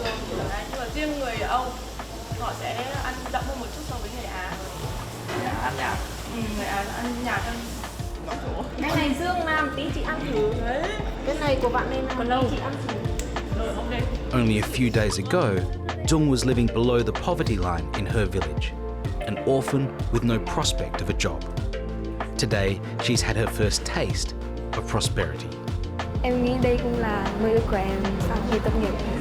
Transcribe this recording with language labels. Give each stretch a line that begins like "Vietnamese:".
Vietnamese: Nhưng mà riêng người Âu họ sẽ ăn đậm hơn một chút so với người Á. Ăn nhạt. Người Á ăn nhạt hơn. Cái này Dương làm tí chị ăn thử. Cái này của bạn nên còn lâu chị ăn thử.
English: Only a few days ago, Duong was living below the poverty line in her village, an orphan with no prospect of a job. Today, she's had her first taste of prosperity.
Vietnamese: Em nghĩ đây cũng là mơ ước của em sau khi tốt nghiệp.